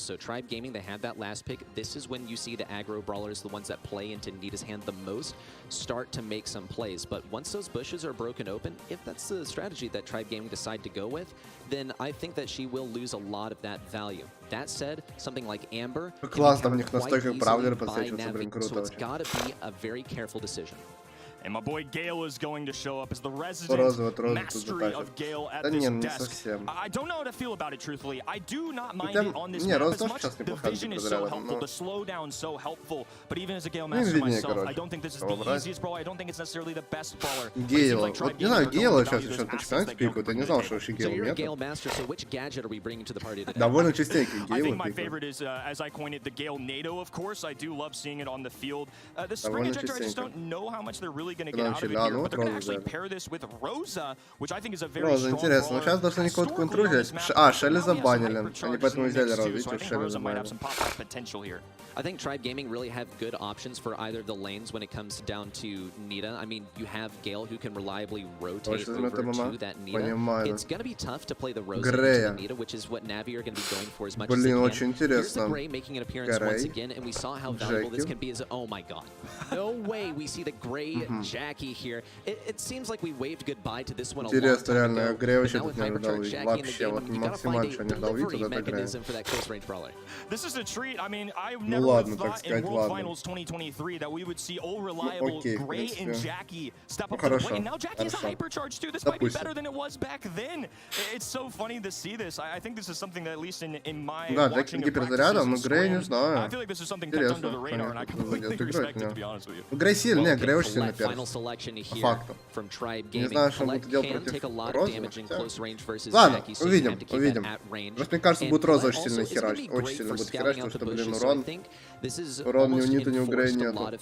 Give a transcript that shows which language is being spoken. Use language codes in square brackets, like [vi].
[en] So Tribe Gaming, they had that last pick. This is when you see the aggro brawlers, the ones that play into Nita's hand the most, start to make some plays. But once those bushes are broken open, if that's the strategy that Tribe Gaming decide to go with, then I think that she will lose a lot of that value. That said, something like Amber [ru] Класс, там у них настолько бравлер подсвечивается, блин, круто. [en] So it's gotta be a very careful decision. And my boy Gale is going to show up as the resident mastery of Gale at this desk. I don't know how to feel about it, truthfully. I do not mind it on this map as much. The vision is so helpful, the slowdown so helpful. But even as a Gale master myself, I don't think this is the easiest brawler. I don't think it's necessarily the best brawler. Gale. [ru] Вот не знаю, Гейла сейчас по чемпионате пикают. Я не знал, что вообще Гейла нет. Довольно частенько Гейла [en] I think my favorite is, as I coined it, the Gale NATO, of course. I do love seeing it on the field. The spring injector, I just don't know how much they're really going to get out of it here, but they're going to actually pair this with Rosa, which I think is a very strong [ru] интересно, но сейчас должны они кого-то контролировать. А, Шелли забанили. Они поэтому взяли Розу, видите, Шелли забанили. [en] I think Tribe Gaming really have good options for either of the lanes when it comes down to Nita. I mean, you have Gale who can reliably rotate over to that Nita. It's going to be tough to play the Rosa into the Nita, which is what Navi are going to be going for as much as they can. Here's the Gray making an appearance once again, and we saw how valuable this can be as, oh my god. No way we see the Gray Jackie here. It seems like we waved goodbye to this one a long time ago. But now with Hypercharge Jackie in the game, you got to find a delivery mechanism for that close range brawler. This is a treat. I mean, I never would have thought in World Finals 2023 that we would see all reliable Gray and Jackie step up to the plate. And now Jackie has a hypercharge too. This might be better than it was back then. It's so funny to see this. I think this is something that, at least in my watching of practice, I feel like this is something that's under the radar, and I completely respect it, to be honest with you. [ru] Грей сильный, Грей очень сильный перс. По факту. Не знаю, что он будет делать против Розы. Ладно, увидим. Просто мне кажется, будет Роза очень сильно херачить. Очень сильно будет херачить, потому что, блин, урон ни у Ниты, ни у Грея нету.